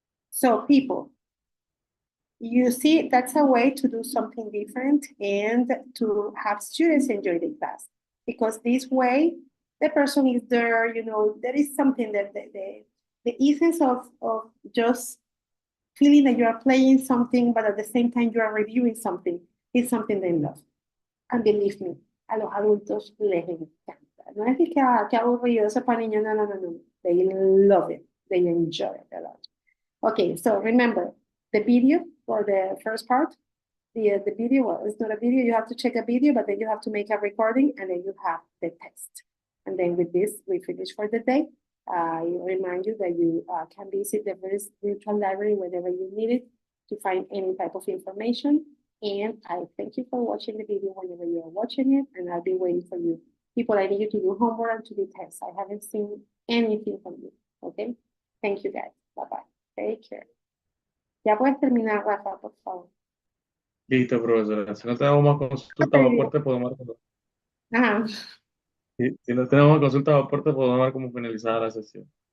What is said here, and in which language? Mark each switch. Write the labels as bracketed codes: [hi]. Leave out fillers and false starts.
[en] So, people, you see, that's a way to do something different and to have students enjoy the class. Because this way, the person is there, you know, there is something that the essence of just feeling that you are playing something, but at the same time you are reviewing something, is something they love. And believe me, [es] a los adultos les encanta. No es que aburrido eso para niños, no. [en] They love it. They enjoy it a lot. Okay, so remember, the video for the first part, the video, well, it's not a video, you have to check a video, but then you have to make a recording, and then you have the test. And then with this, we finish for the day. I remind you that you can visit the virtual library whenever you need it to find any type of information. And I thank you for watching the video whenever you are watching it, and I'll be waiting for you. People, I need you to do homework and to do tests. I haven't seen anything from you, okay? Thank you, guys. Bye-bye. Take care. [es] Ya puedes terminar, Rafa, por favor. Listo, profesora. Si no tenemos más consultas o aportes, podemos dar. Ajá, Si no tenemos más consultas o aportes, podemos dar como finalizada la sesión.